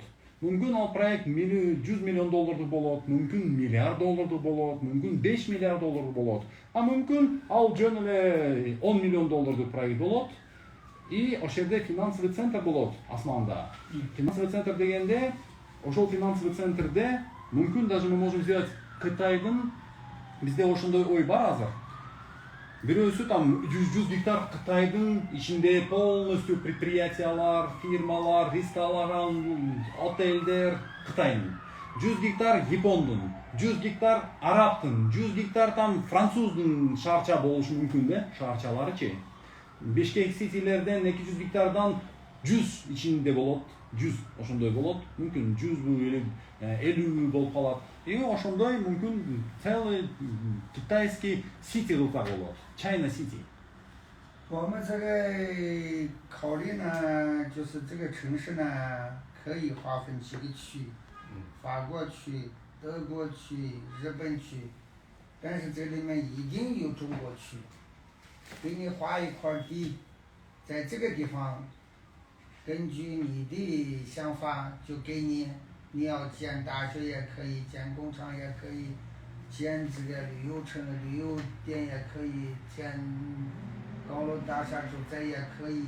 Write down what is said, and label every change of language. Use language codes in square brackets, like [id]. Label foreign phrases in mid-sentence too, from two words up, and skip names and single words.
[ky] Мүмкүн ал проект $100 миллион болот, мүмкүн $1 миллиард болот, мүмкүн $5 миллиард болот. А мүмкүн ал жөн эле $10 миллион проект болот. И ошол жерде [ru] финансовый центр [ky] болот Османда. [ru] Финансовый центр [ky] дегенде, ошол финансовый центрде мүмкүн [ru] даже мы можем сделать [ky] Кытайдын, бизде ошондой ой бар азыр. Бирөөсү там 100 гектар Кытайдын ичинде полностью предприятиялар, фирмалар, ресторан, отельдер Кытайдын. 100 гектар Япондун, 100 гектар Арабтын, 100 гектар там француздун шаарча болушу мүмкүн да, шаарчаларычы. Бишкек ситилерден 200 гектардан 100 ичинде болот, 100 ошондой болот, мүмкүн 100 50 болуп калат. И ошондой мүмкүн [ru] целый китайский сити [ky] кылсак болот, [en] China City. [zh] 我们这个考虑呢，就是这个城市呢，可以划分几个区，法国区、德国区、日本区，但是这里面一定有中国区。给你划一块地，在这个地方，根据你的想法，就给你，你要建大学也可以，建工厂也可以，建这个旅游城、旅游店也可以，建高楼大厦住宅也可以。